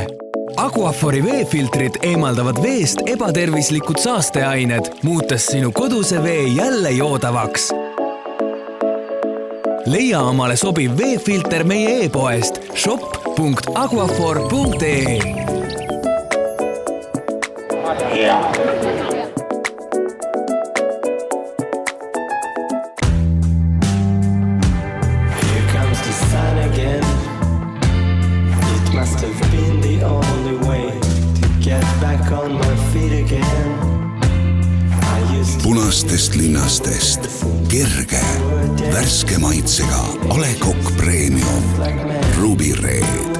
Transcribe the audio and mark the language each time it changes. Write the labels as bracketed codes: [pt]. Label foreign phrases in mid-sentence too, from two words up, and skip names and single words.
[et] Aquafori veefiltrid eemaldavad veest ebatervislikud saasteained, muutes sinu koduse vee jälle joodavaks. Leia omale sobiv veefilter meie e-poest shop.aquafor.ee. [en] Here comes the sun again. It must have been the only way to get back on my feet again. [et] Punastest linnastest kerge, värske maitsega A. Le Coq Premium Ruby Red.